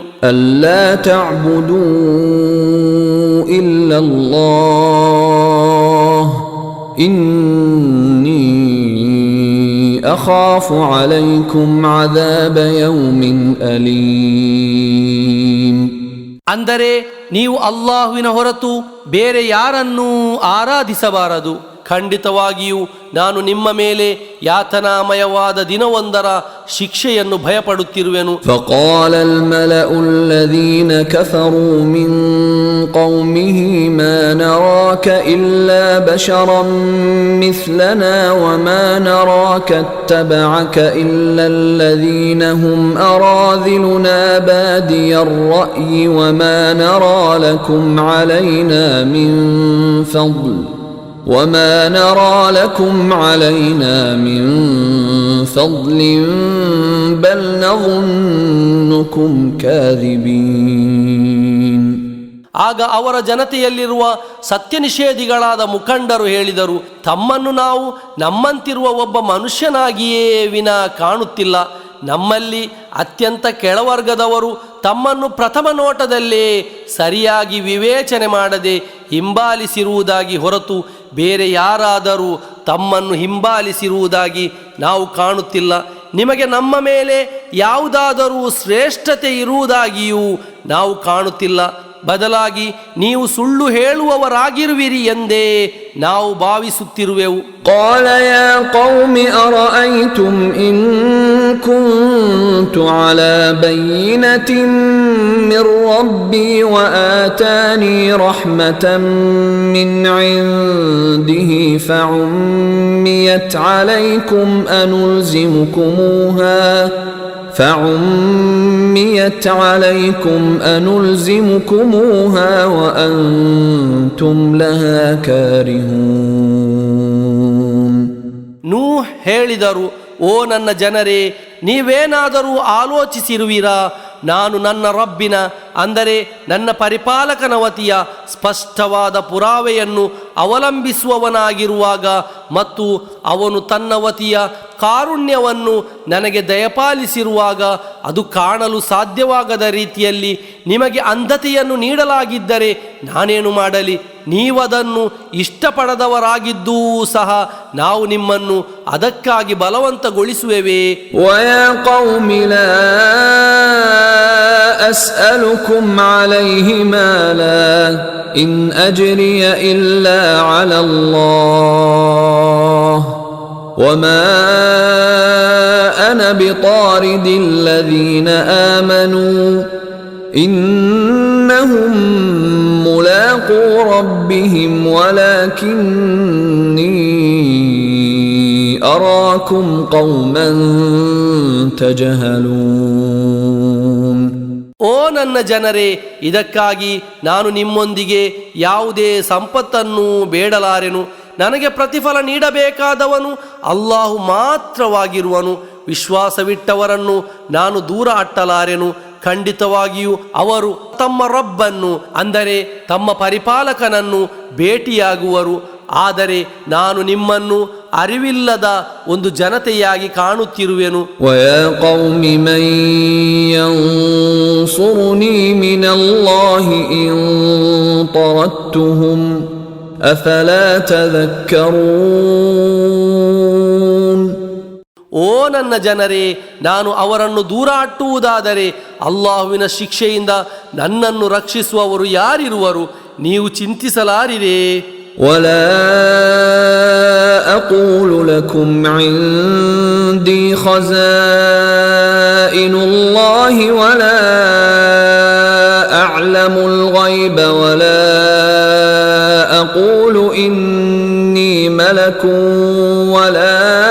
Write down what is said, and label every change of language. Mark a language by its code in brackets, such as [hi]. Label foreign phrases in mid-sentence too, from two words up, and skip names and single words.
[ar] ألا تعبدوا إلا الله إني أخاف عليكم عذاب يوم أليم. [kn] ಅಂದರೆ ನೀವು ಅಲ್ಲಾಹುವಿನ ಹೊರತು ಬೇರೆ ಯಾರನ್ನೂ ಆರಾಧಿಸಬಾರದು. ಖಂಡಿತವಾಗಿಯೂ ನಾನು ನಿಮ್ಮ ಮೇಲೆ ಯಾತನಾಮಯವಾದ ದಿನವೊಂದರ ಶಿಕ್ಷೆಯನ್ನು ಭಯಪಡುತ್ತಿರುವೆನು. [ar] فقال الملأ الذين كفروا من قومه ما نراك إلا بشرا مثلنا وما نراك اتبعك إلا الذين هم أراذلنا بادي الرأي وما نرى لكم علينا من فضل بل نظنكم كاذبين. [kn] ಆಗ ಅವರ ಜನತೆಯಲ್ಲಿರುವ ಸತ್ಯ ನಿಷೇಧಿಗಳಾದ ಮುಖಂಡರು ಹೇಳಿದರು, ತಮ್ಮನ್ನು ನಾವು ನಮ್ಮಂತಿರುವ ಒಬ್ಬ ಮನುಷ್ಯನಾಗಿಯೇ ವಿನಾ ಕಾಣುತ್ತಿಲ್ಲ. ನಮ್ಮಲ್ಲಿ ಅತ್ಯಂತ ಕೆಳವರ್ಗದವರು ತಮ್ಮನ್ನು ಪ್ರಥಮ ನೋಟದಲ್ಲೇ ಸರಿಯಾಗಿ ವಿವೇಚನೆ ಮಾಡದೆ ಹಿಂಬಾಲಿಸಿರುವುದಾಗಿ ಹೊರತು ಬೇರೆ ಯಾರಾದರೂ ತಮ್ಮನ್ನು ಹಿಂಬಾಲಿಸಿರುವುದಾಗಿ ನಾವು ಕಾಣುತ್ತಿಲ್ಲ. ನಿಮಗೆ ನಮ್ಮ ಮೇಲೆ ಯಾವುದಾದರೂ ಶ್ರೇಷ್ಠತೆ ಇರುವುದಾಗಿಯೂ ನಾವು ಕಾಣುತ್ತಿಲ್ಲ. ಬದಲಾಗಿ ನೀವು ಸುಳ್ಳು ಹೇಳುವವರಾಗಿರುವಿರಿ ಎಂದೇ ನಾವು ಭಾವಿಸುತ್ತಿರುವೆವು. [ar] قال يا قوم أرأيتم إن كنت على بينة من ربي وآتاني رحمة من عنده فعميت عليكم أنلزمكموها وأنتم لها كارهون. [kn] ನೂಹ್ ಹೇಳಿದರು, ಓ ನನ್ನ ಜನರೇ, ನೀವೇನಾದರೂ ಆಲೋಚಿಸಿರುವಿರಾ? ನಾನು ನನ್ನ ರಬ್ಬಿನ ಅಂದರೆ ನನ್ನ ಪರಿಪಾಲಕನ ವತಿಯ ಸ್ಪಷ್ಟವಾದ ಪುರಾವೆಯನ್ನು ಅವಲಂಬಿಸುವವನಾಗಿರುವಾಗ ಮತ್ತು ಅವನು ತನ್ನ ವತಿಯ ಕಾರುಣ್ಯವನ್ನು ನನಗೆ ದಯಪಾಲಿಸಿರುವಾಗ ಅದು ಕಾಣಲು ಸಾಧ್ಯವಾಗದ ರೀತಿಯಲ್ಲಿ ನಿಮಗೆ ಅಂಧತೆಯನ್ನು ನೀಡಲಾಗಿದ್ದರೆ ನಾನೇನು ಮಾಡಲಿ? ನೀವದನ್ನು ಇಷ್ಟಪಡದವರಾಗಿದ್ದೂ ಸಹ ನಾವು ನಿಮ್ಮನ್ನು ಅದಕ್ಕಾಗಿ ಬಲವಂತಗೊಳಿಸುವೆವೇ? [ar] وَيَا قَوْمِ لَا أَسْأَلُكُمْ عَلَيْهِ مَالًا إِنْ أَجْرِيَ إِلَّا عَلَى اللَّهِ وَمَا أَنَا بِطَارِدِ الَّذِينَ آمَنُوا إِنَّهُمْ مُلَاقُو رَبِّهِمْ وَلَكِنِّي أَرَاكُمْ قَوْمًا تَجْهَلُونَ. [kn] ಓ ನನ್ನ ಜನರೇ, ಇದಕ್ಕಾಗಿ ನಾನು ನಿಮ್ಮೊಂದಿಗೆ ಯಾವುದೇ ಸಂಪತ್ತನ್ನು ಬೇಡಲಾರೆನು. ನನಗೆ ಪ್ರತಿಫಲ ನೀಡಬೇಕಾದವನು ಅಲ್ಲಾಹು ಮಾತ್ರವಾಗಿರುವನು. ವಿಶ್ವಾಸವಿಟ್ಟವರನ್ನು ನಾನು ದೂರ ಅಟ್ಟಲಾರೆನು. ಖಂಡಿತವಾಗಿಯೂ ಅವರು ತಮ್ಮ ರಬ್ಬನ್ನು ಅಂದರೆ ತಮ್ಮ ಪರಿಪಾಲಕನನ್ನು ಭೇಟಿಯಾಗುವರು. ಆದರೆ ನಾನು ನಿಮ್ಮನ್ನು ಅರಿವಿಲ್ಲದ ಒಂದು ಜನತೆಯಾಗಿ ಕಾಣುತ್ತಿರುವೆನು. [ar] وَيَا قَوْمِ مَنْ يَنْصُرُنِي مِنَ اللَّهِ إِنْ طَرَدتُّهُمْ أَفَلَا تَذَكَّرُونَ. [kn] ಓ ನನ್ನ ಜನರೇ, ನಾನು ಅವರನ್ನು ದೂರ ಅಟ್ಟುವುದಾದರೆ ಅಲ್ಲಾಹುವಿನ ಶಿಕ್ಷೆಯಿಂದ ನನ್ನನ್ನು ರಕ್ಷಿಸುವವರು ಯಾರಿರುವರು? ನೀವು ಚಿಂತಿಸಲಾರಿರೇ? [ar] ولا أقول لكم عندي خزائن الله ولا أعلم الغيب ولا أقول إني ملك ولا